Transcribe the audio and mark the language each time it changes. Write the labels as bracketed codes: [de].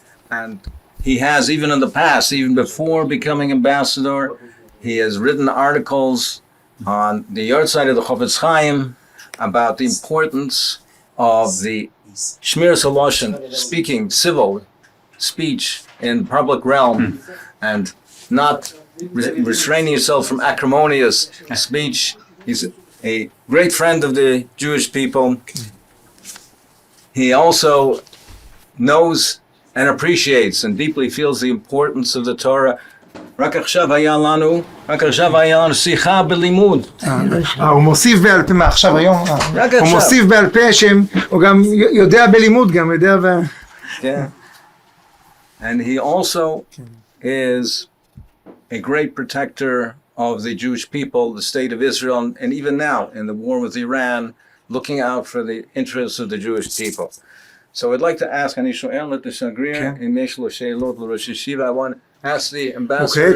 [en] And he has, even in the past, even before becoming ambassador, he has written articles on the yard side of the Chofetz Chaim about the importance of the Shmiras HaLashon, speaking civil speech in public realm, and not restraining yourself from acrimonious speech. He's a great friend of the Jewish people. He also knows and appreciates and deeply feels the importance of the Torah. [he] רק עכשיו היה לנו שיחה בלימוד. הוא מוסיף בעל פה, עכשיו היום, הוא מוסיף בעל פה שהוא גם יודע בלימוד, גם יודע [en] Yeah. And he also is a great protector of the Jewish people, the state of Israel, and even now in the war with Iran, looking out for the interests of the Jewish people. So I'd like to ask, [he] אני שואל את השגריר, אם יש לו שאלות לראש ישיבה, [en] I want to ask the ambassador his